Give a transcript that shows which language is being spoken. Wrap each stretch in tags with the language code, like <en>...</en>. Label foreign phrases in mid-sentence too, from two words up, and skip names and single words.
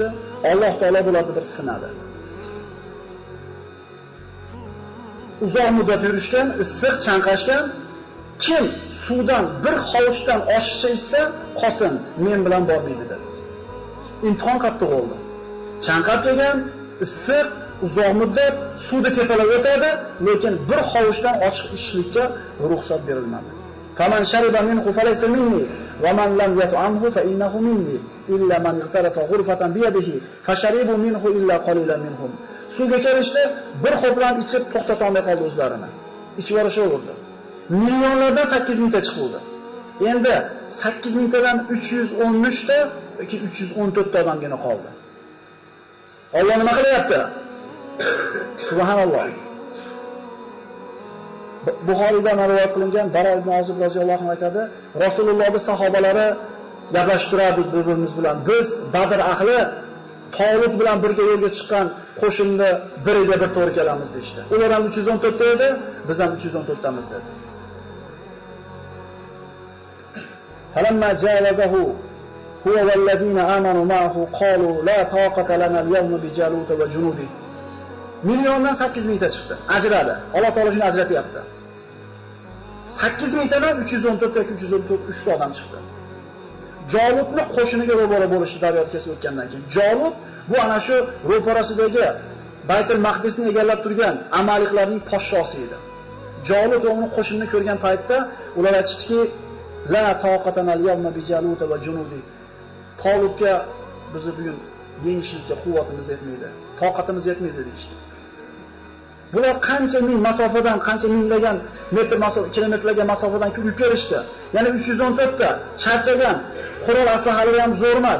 <uz>Alloh taolo bularni bir sinadi. Uzoq muddat yurishgan, issiq chanqashgan, kim suvdan bir hovuchdan oshiqcha ichsa, qolsin, men bilan bormaydi dedi. Imtihon qattiq bo'ldi. Chanqab kelgan, issiq, uzoq muddat suvda tepalab o'tadi, lekin bir hovuchdan ochiq ichishlikka ruxsat berilmadi.</uz> <ar>فمن شرب منه فليس مني ومن لم يطعمه فإنه مني إلا من اغترف غرفة بيده فشربوا منه إلا قليلا منهم.</ar> <uz>Suvga kelishdi, bir xo'plam ichib to'xtata olmay qoldi o'zlarini. Ichib yurishaverdi. Millionlardan 8 mingta chiqdi. Endi 8 mingtadan 313 ta yoki 314 ta odamgina qoldi. Alloh nima qilyapti? Subhanalloh. Buxoriyda rivoyat qilingan Bara ibn Ozib</uz> <ar>رضي الله عنه</ar> <uz>aytadi, Rasulullohning sahobalari gaplashib turardik bir-birimiz bilan. Biz Badr ahli Talut bilan birga yo'lga chiqqan qo'shinni biriga bir to'g'ri kelamiz deydi. Ular ham 314 ta edi, biz ham 314 tamiz dedi.</uz> <ar>فلما جاوزه هو والذين آمنوا معه قالوا لا طاقة لنا اليوم بجالوت وجنوده.</ar> <uz>Milliondan 8 mingta chiqdi. Ajradi. Alloh taolo shuni ajratyapti. 8 mingtadan 314 yoki 343 ta odam chiqdi. Jalutni qo'shiniga ro'baro bo'lishdi daryo kesib o'tgandan keyin. Jalut bu ana shu ro'parasidagi Baytul Maqdisni egallab turgan Amaliklarning podshosi edi. Jalut uning qo'shinini ko'rgan paytda ular aytishdiki,</uz> <ar>لا طاقة لنا اليوم بجالوت وجنوده.</ar> <uz>Talutga bizni bugun yengishlikka quvvatimiz yetmaydi, toqatimiz yetmaydi deydi. Bular qancha ming masofadan, qancha minglagan metr kilometrlarga masofadan yurib kelishdi. Ya'ni 314 ta charchagan, qurol aslahalari ham zo'r emas.</uz>